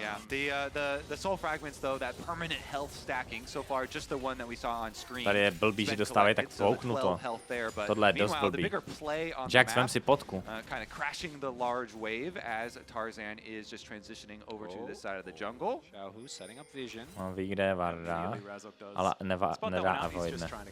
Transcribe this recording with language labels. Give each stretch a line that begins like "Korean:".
English: Yeah, the soul fragments though, that permanent health stacking so far, just the one that we saw on screen.
Czech: Tady je blbý, že dostávají tak fouknu to. Tohle je dost blbý. Jax, vem si potku.
English: Kind of crashing the large wave as Tarzan is just transitioning over to this side of the jungle. Xiaohu setting up vision.
Czech: On ví, kde je Varda, ale nedá avoidne.